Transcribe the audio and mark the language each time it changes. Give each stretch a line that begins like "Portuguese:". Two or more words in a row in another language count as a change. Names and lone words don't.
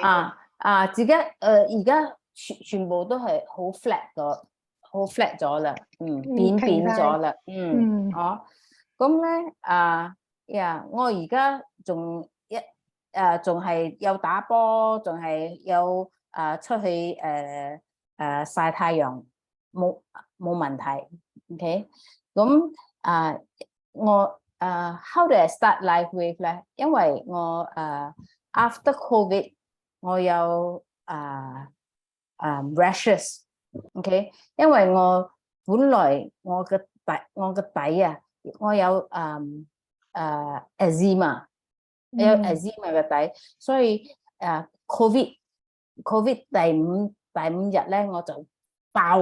Cantonese: 自己而家全部都係好 flat 咗，好 flat 咗啦，扁咗啦，咁咧我而家仲係有打波，仲係有出去曬太陽，冇問題 ，OK。咁我
English: how do I start Lifewave
Cantonese: 咧？因為我after COVID 我有rashes，OK， 因為我本來我嘅底啊，我有eczema， 有 eczema 嘅底，所以COVID 第五日咧我就爆